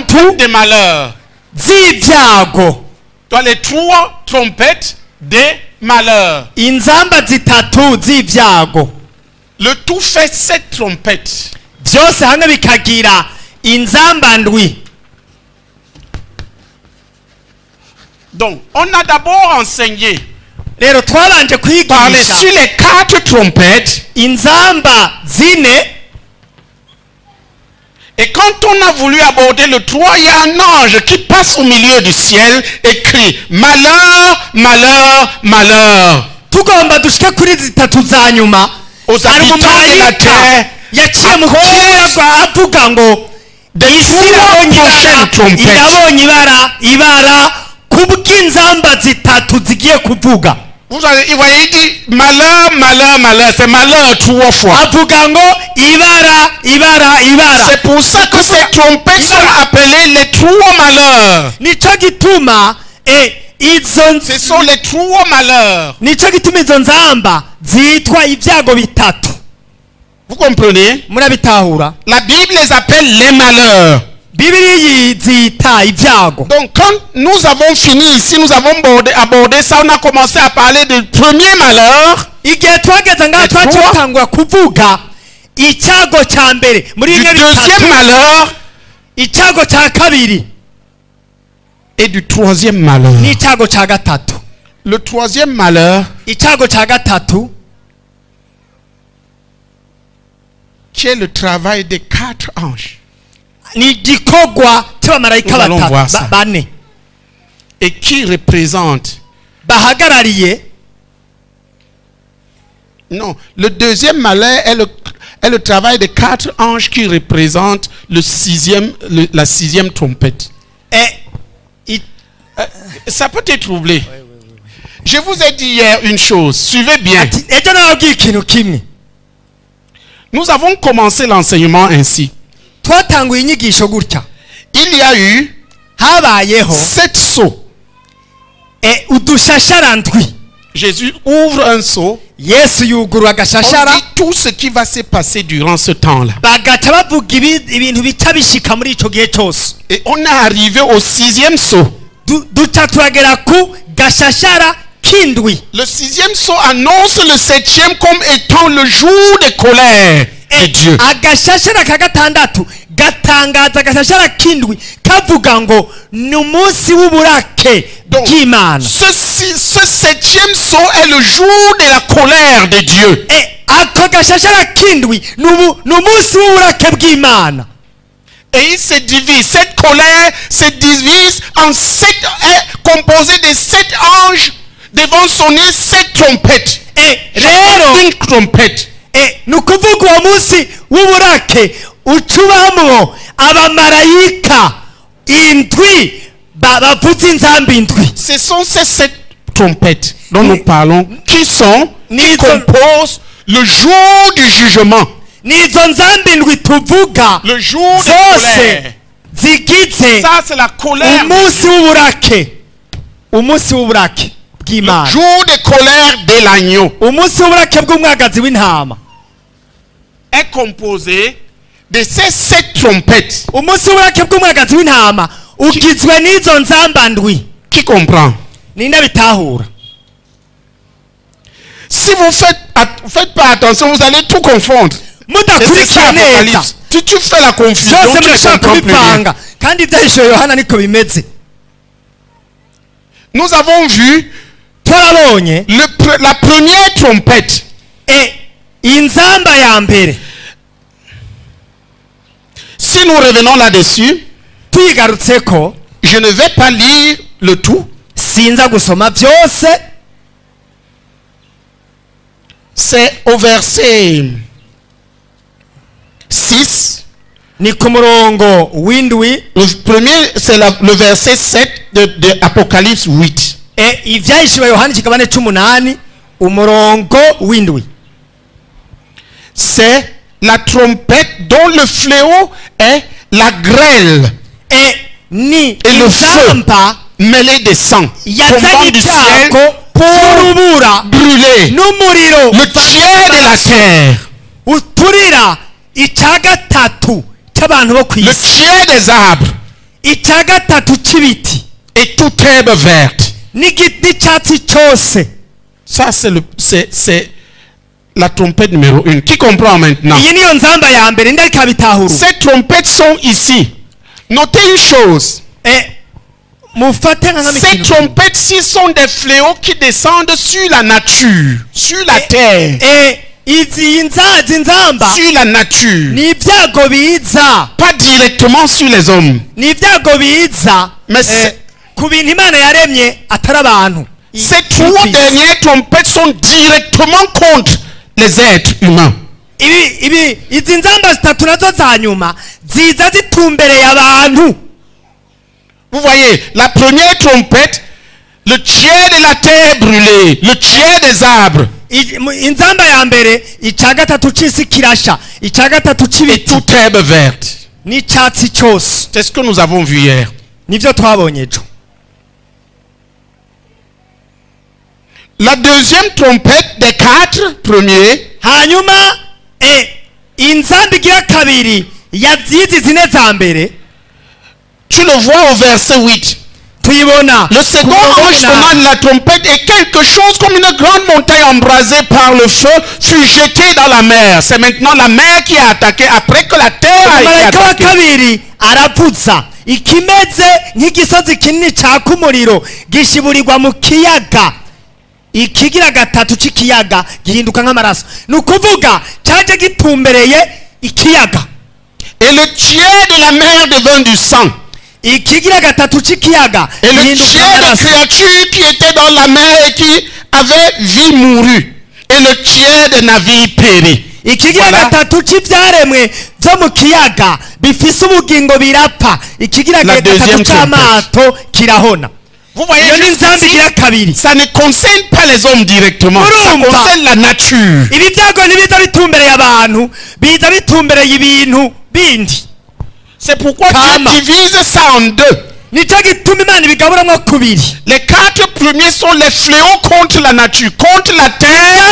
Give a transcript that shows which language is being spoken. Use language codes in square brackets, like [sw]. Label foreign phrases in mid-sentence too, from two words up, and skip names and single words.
[fr] trompettes des malheurs. [rn] z'ibyago. [fr] Dans les 3 trompettes des malheurs. [rn] inzamba zitatu z'ibyago. [fr] Le tout fait 7 trompettes. [rn] byose hamwe bikagira inzamba ndwi. [fr] Donc, on a d'abord enseigné, [rn] rero twabanje [fr] parlé [rn] kwigisha [fr] sur les 4 trompettes. [rn] inzamba zine. [fr] Et quand on a voulu aborder le 3, il y a un ange qui passe au milieu du ciel et crie malheur, malheur, malheur [rn] tugomba dushike kuri zitatu za nyuma. [fr] aux habitants de la terre. [rn] yaciye mu kirere avuga ngo isi irabonye ibara kubw'inzamba zitatu zigiye kuvuga. [fr] Vous voyez, il dit malheur, malheur, malheur. C'est malheur 3 fois. [rn] avuga ngo ibara. [fr] C'est pour ça que ces trompettes sont appelées les 3 malheurs. [rn] nico gituma [fr] Ce sont les 3 malheurs. [rn] nico gituma izo nzamba zitwa ibyago bitatu. [fr] Vous comprenez? [rn] murabitahura? [fr] La Bible les appelle les malheurs. [rn] Bibiliya zita ibyago. [fr] Donc quand nous avons fini ici, nous avons abordé ça, on a commencé à parler du premier malheur, [rn] igihe twageze ngaho twatangura kuvuga icyago cya mbere muri [fr] du [rn] bimwe [fr] deuxième [rn] bitatu, [fr] malheur [rn] icyago cya kabiri [fr] et du troisième malheur. [rn] n'icyago cya gatatu. [fr] Le troisième malheur, [rn] icyago cya gatatu [fr] qui est le travail des 4 anges. [rn] ni igikorwa cy'abamarayika [fr] Nous allons voir ça. [rn] bane [fr] Et qui représente? [rn] bahagarariye. [fr] Non, le deuxième malheur est le travail de 4 anges qui représentent la sixième trompette. Ça peut te troubler. Je vous ai dit hier une chose, suivez bien. [rn] ejo nababwiye ikintu kimwe. [fr] Nous avons commencé l'enseignement ainsi. [rn] Twatanguye inyigisho gutya. [fr] Il y a eu [rn] habayeho [fr] 7 seaux. [rn] udushashara ndwi. [fr] Jésus ouvre un seau. [rn] Yesu yugurura [fr] On [rn] agashashara. [fr] dit tout ce qui va se passer durant ce temps-là. [rn] Bagaca bavuga ibintu bica bishika muri ico gihe cyose. [fr] Et on est arrivé au 6e seau. [rn] Duca turagera ku gashashara kindwi. [fr] Le 6e seau annonce le 7e comme étant le jour de colère de Dieu. [rn] Agashashara ka gatandatu gatangaza agashashara kindwi kavuga ngo ni umunsi w'uburake bw'Imana. [fr] Ce 7e seau est le jour de la colère de Dieu. [rn] Ako gashashara kindwi ni umunsi w'uburake bw'Imana. [fr] Et il se divise. Cette colère se divise en 7, est composée de 7 anges devant sonner 7 trompettes. [rn] Rero [fr] Une trompette. [rn] ni ukuvuga uwo munsi w'uburake ucubamwo abamarayika indwi bavuza inzambi indwi. [fr] Ce sont ces 7 trompettes dont nous parlons qui composent le jour du jugement. [rn] Nizo nzambi indwi tuvuga [fr] Le jour de [rn] zose [fr] colère. [rn] zigize [fr] Ça c'est la colère. [rn] umunsi w'uburake. Umunsi w'uburake [fr] Le [rn] bw'Imana. [fr] jour de colère de l'agneau [rn] Umunsi w'uburake bw'umwagazi w'intama. [fr] est composé de ces 7 trompettes. [rn] Umunsi w'uburake bw'umwagazi w'intama ugizwe n'izo nzamba ndwi. [fr] Qui comprend? [rn] Ninde bitahura? [fr] Si vous faites pas attention, vous allez tout confondre. [rn] Mudakurikira neza [fr] Si tu fais la confusion, [rn] byose [fr] tu ne [rn] murashaka [fr] comprends plus rien. [rn] kubipanga kandi ibyahishuwe Yohana niko bimeze. [fr] Nous avons vu [rn] Twarabonye [fr] la première trompette. [rn] inzamba ya mbere. [fr] Si nous revenons là-dessus, [rn] Tuyigarutseko [fr] je ne vais pas lire le tout. [rn] sinza gusoma byose. [fr] C'est au verset 6. [rn] Ni ku murongo w'indwi. [fr] Le premier, c'est le verset 7 de Apocalypse 8. [rn] Ibyahishuwe Yohana ikigabane c'umunani umurongo w'indwi. [fr] C'est la trompette dont le fléau est la grêle [rn] Ni [fr] et le feu [rn] inzamba [fr] mêlé de sang tombant [rn] yazanye [fr] du ciel [rn] icyago cy'urubura [fr] brûler [rn] n'umuriro [fr] le tiers de la terre, [rn] uturira icya gatatu cy'abantu bo ku [fr] le [rn] isi, [fr] tiers des arbres [rn] icya gatatu cy'ibiti [fr] et toute herbe verte. [rn] n'icyatsi cyose. [fr] Ça, c'est la trompette numéro 1. Qui comprend maintenant? [rn] Iyi niyo nzamba ya mbere ndi ariko abitahura. [fr] Ces trompettes sont ici. Notez une chose. [rn] Mufate nka [fr] Ces trompettes-ci sont des fléaux qui descendent sur la nature, sur la terre, [rn] izi nzamba [fr] sur la nature, [rn] ni ibyago biza, [fr] pas directement sur les hommes. [rn] ni ibyago biza [fr] Mais [rn] ku bintu Imana yaremye atari abantu. [fr] ces 3 dernières trompettes sont directement contre les êtres humains. [rn] Izi nzamba zitatu nazo za nyuma ziza zitumbereye abantu. [fr] Vous voyez, la première trompette, le tiers de la terre brûlée, le tiers des arbres, [rn] Inzamba ya mbere icya gatatu cy'isi kirasha, icya gatatu [fr] et [rn] cy'ibiti [fr] toute herbe verte. [rn] n'icyatsi cyose. [fr] C'est ce que nous avons vu hier. [rn] Nibyo twabonye ejo. [fr] La deuxième trompette des 4 premiers, [rn] Hanyuma inzamba igira kabiri yazizi zine za mbere [fr] tu le vois au verset 8. [rn] tuyibona. [fr] Le second ange sonna la trompette et quelque chose comme une grande montagne embrasée par le feu fut jetée dans la mer. C'est maintenant la mer qui a attaqué après que la terre a été [rn] Marayika wa [fr] attaquée. [rn] kabiri aravuza ikimeze nk'igisozi kinini caka umuriro gishiburirwa mu kiyaga. Ikigira gatatu c'ikiyaga gihinduka nk'amaraso. Ni ukuvuga cyaje gitumbereye ikiyaga. [fr] Et le tiers de la mer devint du sang. [rn] ikigira gatatu c'ikiyaga [fr] Et le [rn] gihinduka [fr] tiers des [rn] amaraso. [fr] créatures qui étaient dans la mer et qui avaient vie mourut. Et le tiers des navires périt. [rn] ikigira [fr] Voilà. [rn] gatatu c'ivyaremwe vyo mu kiyaga bifise ubugingo birapfa ikigira [fr] La [rn] gatatu [fr] deuxième [rn] c'amato kirahona. [fr] Vous voyez, [rn] iyo ni [fr] juste [rn] nzambi [fr] ici, [rn] igira kabiri. [fr] ça ne concerne pas les hommes directement. Ça [rn] Urumva. [fr] concerne la nature. [rn] ibi vyago ntibiza bitumbereye abantu biza bitumbereye ibintu bindi. [fr] C'est pourquoi [rn] Kama. [fr] Dieu divise ça en deux. [rn] nico gituma imana ibigaburamwo kubiri. [fr] Les 4 premiers sont les fléaux contre la nature, contre la terre,